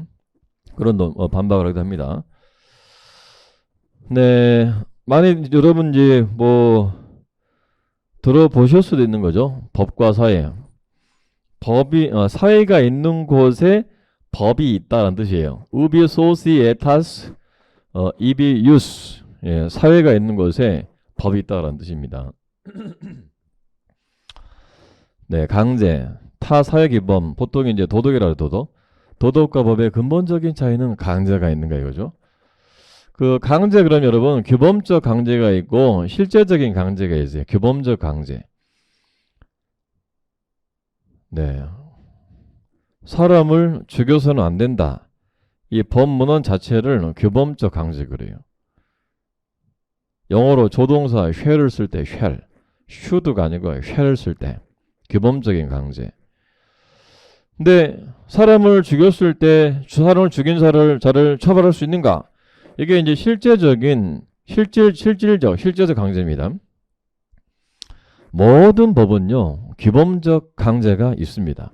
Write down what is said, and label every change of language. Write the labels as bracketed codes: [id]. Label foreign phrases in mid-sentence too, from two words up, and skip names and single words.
[ko] 그런 반박을 하기도 합니다. 네, 많이 여러분 이제 뭐 들어보실 수도 있는 거죠. 법과 사회. 법이 사회가 있는 곳에 법이 있다는 뜻이에요. [la] ubi societas ibi jus. [ko] 예, 사회가 있는 곳에 법이 있다는 뜻입니다. 네, 강제, 타 사회규범, 보통 이제 도덕이라고 도덕. 도덕과 법의 근본적인 차이는 강제가 있는가 이거죠. 그 강제 그럼 여러분 규범적 강제가 있고 실제적인 강제가 있어요. 규범적 강제. 네, 사람을 죽여서는 안 된다. 이 법문헌 자체를 규범적 강제 그래요. 영어로 조동사 shall을 쓸 때 shall, should가 아니고 shall을 쓸 때 규범적인 강제. 근데 사람을 죽였을 때 사람을 죽인 자를 처벌할 수 있는가? 이게 이제 실제적 강제입니다. 모든 법은요 규범적 강제가 있습니다.